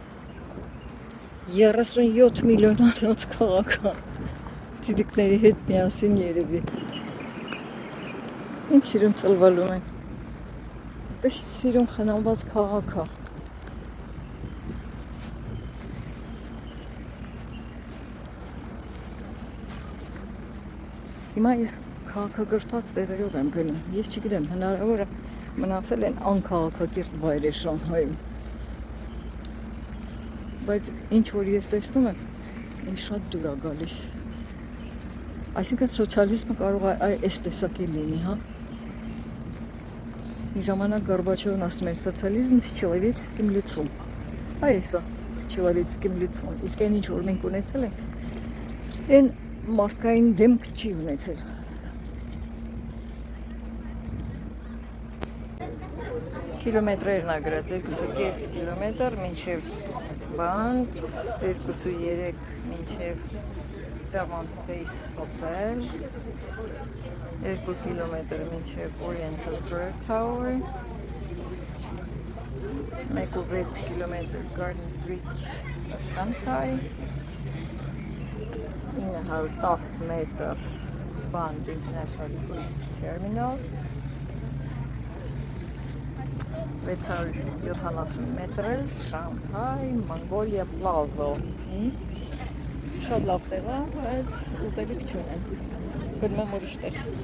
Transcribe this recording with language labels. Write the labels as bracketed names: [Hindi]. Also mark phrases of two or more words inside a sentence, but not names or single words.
[Armenian] 37 միլիոնանոց քաղաք է, ցիտիկների հետ միասին երևի։ Ինչ սիրուն ծլվալում են։ Դες սիրուն խնամված քաղաք է։ Հիմա ես քաղաքագրթված տեղերով եմ գնում։ Ես չգիտեմ, հնարավոր է մնացել են անքաղաքակիրթ վայրեր Շանհայում։ Բայց ինչ որ ես տեսնում եմ, ինձ շատ դուր է գալիս։ Այսինքն սոցիալիզմը կարող է այս տեսակի լինի, հա։ Մի ժամանակ Գորբաչովն ասում էր սոցիալիզմ [Russian] с человеческим лицом։ [Armenian] Այս է [Russian] с человеческим лицом։ [Armenian] Իսկ այն ինչ որ մենք ունեցել ենք, այն մարդկային դեմք չի ունեցել։ Կիլոմետրերն է գրած 2.5 կիլոմետր մինչև բանտ, 2.3 մինչև Vermont-Pace Hotel, 2 կիլոմետր մինչև Oriental Bird Tower, 1.6 կիլոմետր Garden Bridge Shanghai, 910 մետր Band International Cruise Terminal, 670 մետր Shanghai Mongolia Plaza։ Շատ լավ տեղ է, բայց ուտելիք չունեն։ Գնում եմ ուրիշ տեղ։